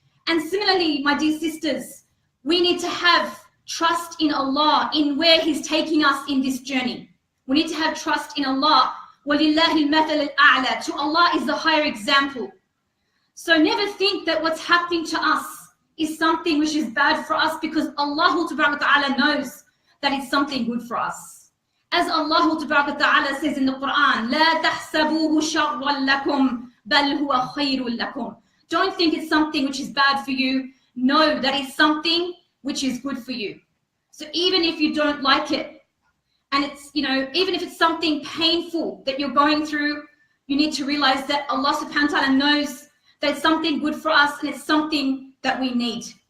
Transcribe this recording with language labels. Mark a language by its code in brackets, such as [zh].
[en] And similarly, my dear sisters, we need to have trust in Allah, in where He's taking us in this journey. We need to have trust in Allah. [ar] وَلِلَّهِ الْمَثَلُ الْأَعْلَى. [en] To Allah is the higher example. So never think that what's happening to us is something which is bad for us, because Allah Ta'ala knows that it's something good for us. As Allah Ta'ala says in the Quran, [ar] لَا تَحْسَبُوهُ شَرًّا لَكُمْ بَلْ هُوَ خَيْرٌ لَكُمْ. [en] Don't think it's something which is bad for you. Know that it's something which is good for you. So even if you don't like it, and it's, even if it's something painful that you're going through, you need to realize that Allah subhanahu wa ta'ala knows that it's something good for us and it's something that we need.